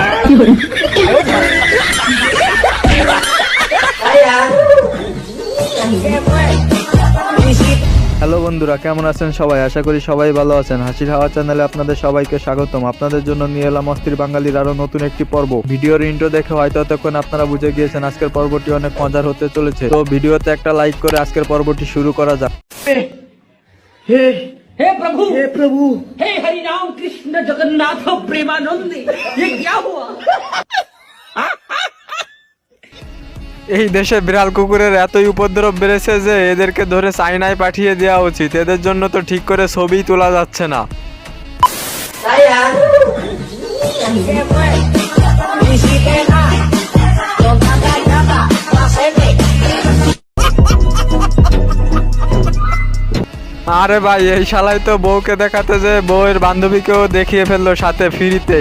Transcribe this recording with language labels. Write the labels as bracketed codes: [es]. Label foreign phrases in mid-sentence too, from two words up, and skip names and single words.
[bn] হ্যালো বন্ধুরা, কেমন আছেন সবাই? আশা করি সবাই ভালো আছেন। হাসির হাওয়া চ্যানেলে আপনাদের সবাইকে স্বাগতম। আপনাদের জন্য নিয়ে এলাম অস্থির বাঙালির আরো নতুন একটি পর্ব। ভিডিওর ইন্ট্রো দেখে হয়তো এতক্ষণ আপনারা বুঝে গিয়েছেন আজকের পর্বটি অনেক মজার হতে চলেছে। তো ভিডিওতে একটা লাইক করে আজকের পর্বটি শুরু করা যাক। [hi] हे प्रभु हे हरि राम कृष्ण जगन्नाथ प्रेमानंद ये क्या हुआ? [bn] এই দেশে বিড়াল কুকুরের এতই উপদ্রব বেড়েছে যে এদেরকে ধরে চাইনায় পাঠিয়ে দেওয়া উচিত। এদের জন্য তো ঠিক করে ছবি তোলা যাচ্ছে না। আরে ভাই, এই শালাই তো বউকে দেখাতে যে বউয়ের বান্ধবীকেও দেখিয়ে ফেললো সাথে ফ্রিতেই।